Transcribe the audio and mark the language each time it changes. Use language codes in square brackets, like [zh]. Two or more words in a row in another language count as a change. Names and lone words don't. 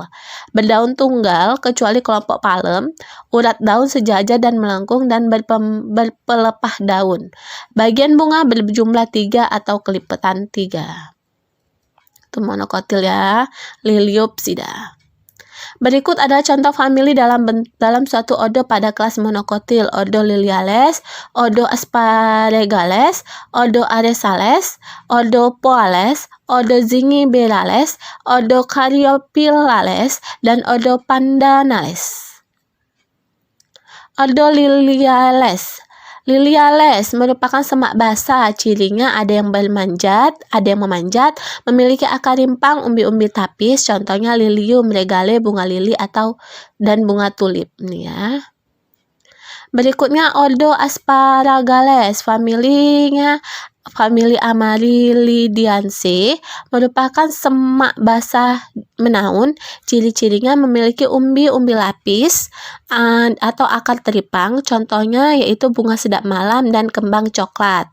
[id] Berdaun tunggal kecuali kelompok palem, urat daun sejajar dan melengkung dan berpelepah daun. Bagian bunga berjumlah 3 atau kelipatan 3. Itu monokotil ya, Liliopsida. Berikut adalah contoh famili dalam suatu ordo pada kelas monokotil: Ordo Liliales, Ordo Asparagales, Ordo Aresales, Ordo Poales, Ordo Zingiberales, Ordo Caryophyllales, dan Ordo Pandanales. Ordo Liliales. Liliales merupakan semak basah, cirinya ada yang memanjat, memiliki akar rimpang, umbi-umbi tapis, contohnya Lilium regale, bunga lili dan bunga tulip nih ya. Berikutnya Ordo Asparagales, famili Amaryllidiaceae, merupakan semak basah menaun, ciri-cirinya memiliki umbi-umbi lapis atau akar teripang, contohnya yaitu bunga sedap malam dan kembang coklat.